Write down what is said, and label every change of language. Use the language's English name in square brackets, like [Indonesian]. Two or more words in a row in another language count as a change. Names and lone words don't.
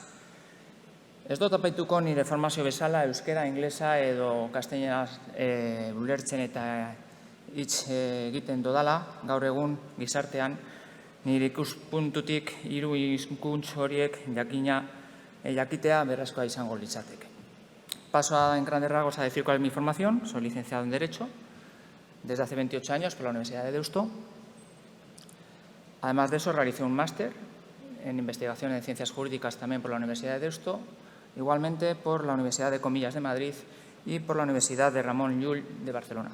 [Basque] Ez dut apaituko nire formazio bezala euskera, inglesa edo kastellanaz ulertzen eta hitz egiten dodala, gaur egun gizartean nire ikuspuntutik 3 hizkuntz horiek jakitea beharrezkoa izango litzateke. [Spanish] Paso en grandes rasgos a decir cuál es mi formación. Soy licenciado en Derecho desde hace 28 años por la Universidad de Deusto. Además de eso, realicé un máster en investigación en ciencias jurídicas también por la Universidad de Deusto, igualmente por la Universidad de Comillas de Madrid y por la Universidad de Ramon Llull de Barcelona.